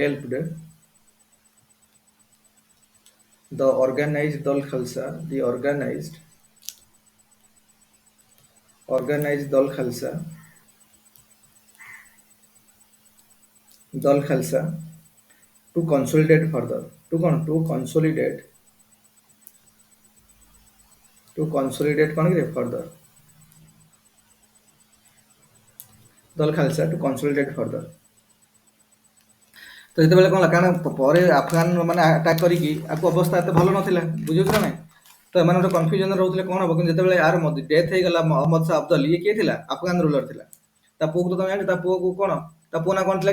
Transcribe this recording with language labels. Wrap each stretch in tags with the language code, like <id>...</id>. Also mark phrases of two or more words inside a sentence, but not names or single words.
<en>the organized Dal Khalsa to consolidate further, to consolidate further, Dal Khalsa to consolidate further।</en> <or>ତ ଯେତେବେଳେ କ'ଣ ହେଲା, କାରଣ ପରେ ଆଫଗାନ ମାନେ ଆଟାକ୍ କରିକି ଆକୁ ଅବସ୍ଥା ଏତେ ଭଲ ନଥିଲା, ବୁଝୁଛ ନା ନାଇଁ? ତ ଏମାନେ ଗୋଟେ କନଫ୍ୟୁଜନ ରହୁଥିଲେ କ'ଣ ହବ। କିନ୍ତୁ ଯେତେବେଳେ ଆର ଡେଥ୍ ହେଇଗଲା ଅହମ୍ମଦ ଶାହ ଅବଦଲି, ଇଏ କିଏ ଥିଲା?</or> <en>Afghan ruler ଥିଲା।</en> <or>ତା ପୁଅକୁ ତ ତମେ ଜାଣିଛ, ତା ପୁଅକୁ କ'ଣ, ତା ପୁଅ ନାଁ କ'ଣ ଥିଲା କି?</or>